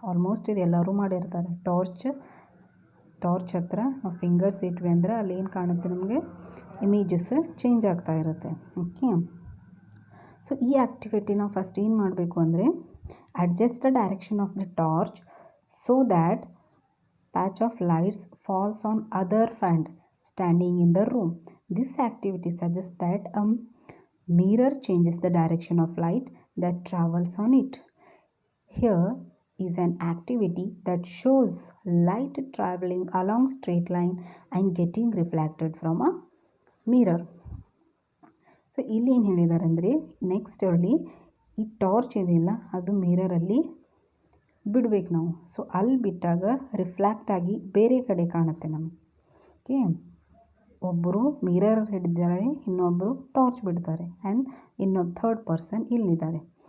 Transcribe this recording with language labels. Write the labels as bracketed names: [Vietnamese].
[Kannada] Almost ಇದು ಎಲ್ಲರೂ ಮಾಡಿರ್ತಾರೆ. ಟಾರ್ಚ್ ಹತ್ರ ನಾವು ಫಿಂಗರ್ಸ್ ಇಟ್ವಿ ಅಂದ್ರೆ ಅಲ್ಲಿ ಏನು ಕಾಣುತ್ತೆ ನಮಗೆ ಇಮೇಜಸ್ ಚೇಂಜ್ ಆಗ್ತಾ ಇರುತ್ತೆ. ಓಕೆ, ಸೊ ಈ ಆ್ಯಕ್ಟಿವಿಟಿ ನಾವು ಫಸ್ಟ್ ಏನು ಮಾಡಬೇಕು ಅಂದರೆ [English] Adjust the direction of the torch so that patch of lights falls on other friend standing in the room. This activity suggests that a mirror changes the direction of light that travels on it. Here is an activity that shows light traveling along straight line and getting reflected from a mirror. [Kannada] So ಇಲ್ಲಿ ಏನು ಹೇಳಿದ್ದಾರೆ ಅಂದರೆ next ಅಲ್ಲಿ ಈ torch ಇದೆಯಲ್ಲ ಅದು ಮಿರರಲ್ಲಿ ಬಿಡಬೇಕು ನಾವು. ಸೊ ಅಲ್ಲಿ ಬಿಟ್ಟಾಗ ರಿಫ್ಲೆಕ್ಟ್ ಆಗಿ ಬೇರೆ ಕಡೆ ಕಾಣುತ್ತೆ ನಮಗೆ. ಓಕೆ, ಒಬ್ಬರು ಮಿರರ್ ಹಿಡಿದಿದ್ದಾರೆ, ಇನ್ನೊಬ್ಬರು ಟಾರ್ಚ್ ಬಿಡ್ತಾರೆ ಆ್ಯಂಡ್ ಇನ್ನೊಬ್ಬ ಥರ್ಡ್ ಪರ್ಸನ್ ಇಲ್ಲಿದ್ದಾರೆ.